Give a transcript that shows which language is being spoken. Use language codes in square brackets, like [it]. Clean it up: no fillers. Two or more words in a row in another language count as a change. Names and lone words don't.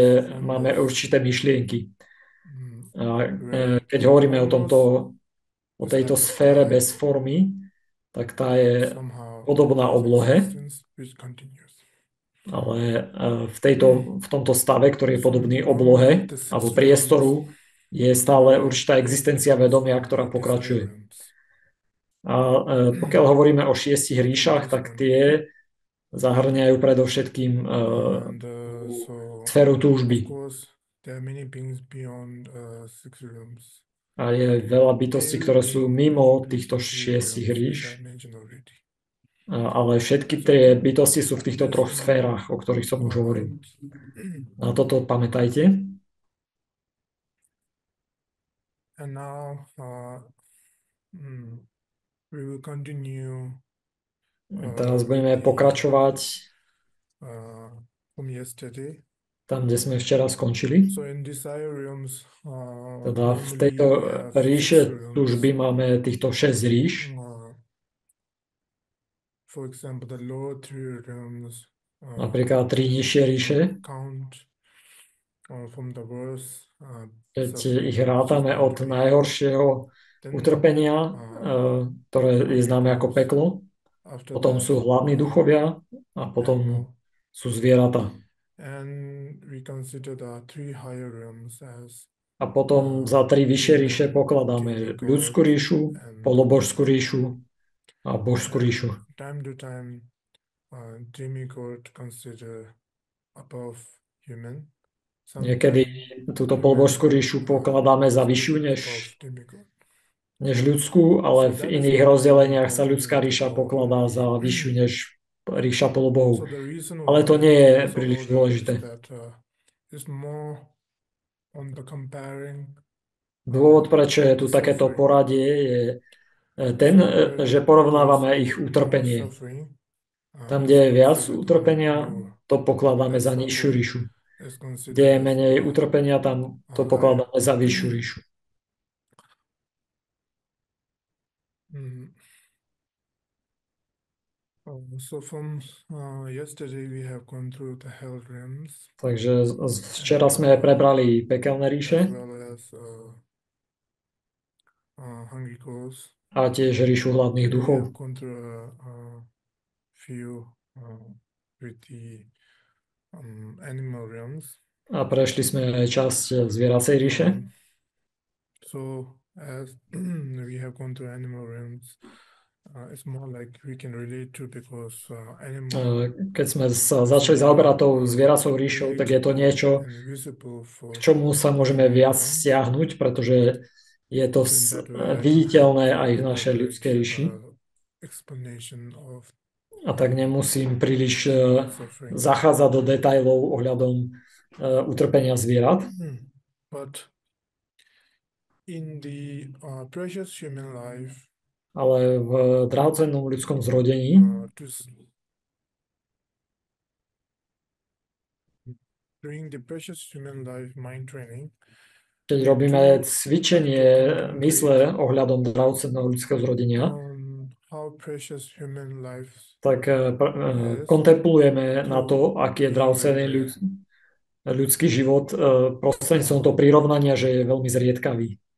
[en] is [sk] máme [en] formless, [sk] určité myšlienky. A [en] where [sk] keď hovoríme o [en] it's [sk] tejto [en] like a [sk] sfére [en] sky, [sk] bez formy, tak tá je [en] somehow [sk] podobná [en] there's [sk] oblohe, [en] existence which continues. [sk] ale v tomto stave, ktorý je [en] So [sk] podobný [en] now [sk] oblohe [en] the six [sk] alebo [en] realms [sk] priestoru, je stále [en] are [sk] určitá existencia [en] based [sk] vedomia, [en] on [sk] ktorá [en] the desire [sk] pokračuje. [en] realms. [sk] A pokiaľ hovoríme o 6 [en] Which [sk] ríšach, [en] is [sk] tak [en] one. [sk] tie zahrňajú predovšetkým [en] And [sk] sféru [en] of [sk] túžby. [en] course, there are many beings beyond six realms. [sk] A je veľa bytostí, ktoré sú mimo týchto [en] Three 6 realms, which [sk] ríš, [en] I mentioned already. [sk] ale všetky tie bytosti sú v týchto troch sférach, o ktorých som už hovoril. Na toto pamätajte. [en] And now we will continue [sk] Teraz budeme pokračovať [en] from yesterday. [sk] tam, kde sme včera skončili. [en] So in desire realms, [sk] Teda v [en] normally [sk] tejto [en] we have [sk] ríše [en] six realms. [sk] túžby máme týchto 6 ríš. [en] For example, the lower three realms. [sk] Napríklad 3 nižšie ríše. [en] Count from the worst [sk] Keď [en] suffering, [sk] ich [en] which is [sk] rátame [en] going [sk] od [en] to be [sk] najhoršieho [en] then, [sk] utrpenia, ktoré je známe ako peklo. [en] after [sk] Potom [en] that, [sk] sú hladní duchovia a potom [en] animal. [sk] sú zvieratá. [en] And we consider the three higher realms as [sk] A potom za 3 vyššie ríše pokladáme ľudskú ríšu, polobožskú ríšu a božskú ríšu. [en] time to time demigod consider above human. [sk] Niekedy túto polobožskú ríšu pokladáme za vyššiu než ľudskú, ale v iných rozdeleniach sa ľudská ríša pokladá za vyššiu než ríša polobohov. Ale to nie je príliš dôležité. Dôvod, prečo je tu takéto poradie, je ten, že porovnávame ich utrpenie. Tam, kde je viac utrpenia, to pokladáme za nižšiu ríšu. Kde je menej utrpenia, tam to pokladáme za vyššiu ríšu. [en] So from yesterday we have gone through the hell realms. [sk] Takže včera sme prebrali pekelné ríše [en] as well as hungry ghosts. [sk] A tiež ríšu hladných [en] We [sk] duchov. [en] have gone through a few with the animal realms. [sk] A prešli sme aj časť zvieracej ríše. [en] So as we have gone through animal realms, it's more like we can relate to because animal. [sk] Keď sme sa začali zaoberať tou zvieracou ríšou, tak je to niečo, k čomu sa môžeme viac stiahnuť, pretože je to viditeľné aj v našej ľudskej ríši. A tak nemusím príliš zachádzať do detailov ohľadom utrpenia zvierat. [en] But in the precious human life, [sk] ale v drahocennom ľudskom zrodení, keď robíme cvičenie mysle ohľadom drahocenného ľudského zrodenia, tak kontemplujeme na to, aký je drahocenný ľudský život prostredníctvom toho prirovnania, že je veľmi zriedkavý.